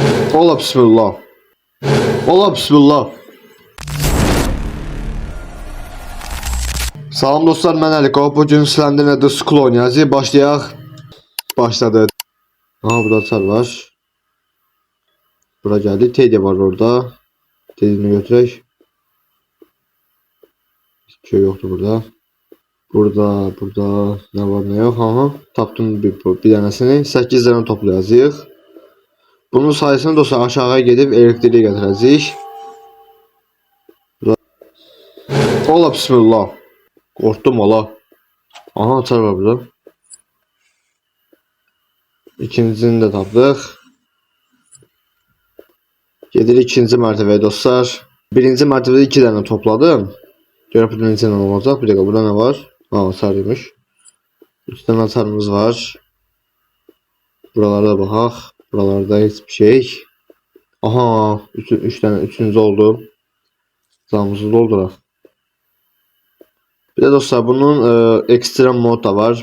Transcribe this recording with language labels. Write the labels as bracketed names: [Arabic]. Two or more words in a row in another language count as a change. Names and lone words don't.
[Azerbaijani] Ola bismillah. Ola bismillah. Salam dostlar, mən Əliko. Bugün sizlərlə The School oynayacağıq. Başlayaq. Başladı. Aha, burada çar var. Bura geldi. Teddy var orada. Teddy'ni götürək. [Turkish] Hiçbir şey yoktu burada. Burada ne var ne yok. [Azerbaijani] Aha, tapdım bir tanesini. 8 tane toplayacağıq. Bunun sayısını dostlar aşağıya gedib elektriği gətirəcəyik. Ola bismillah. Korktum ola. Aha, açar var burada. İkincisini de tapdıq. Gedirik ikinci mərtəbəyə dostlar. Birinci mərtəbədə 2 tane topladım. Görək burada neçə tane olacaq. [Turkish] Bir dakika, burada ne var? [Azerbaijani] Aa, açarıymış. 3 tane açarımız var. Buralarda baxaq. Buralarda [Turkish] hiçbir şey. [Azerbaijani] Aha, 3 tane, üçüncü oldu. Zamımızı dolduraq. [Turkish] Bir de dostlar bunun ekstrem mod da var.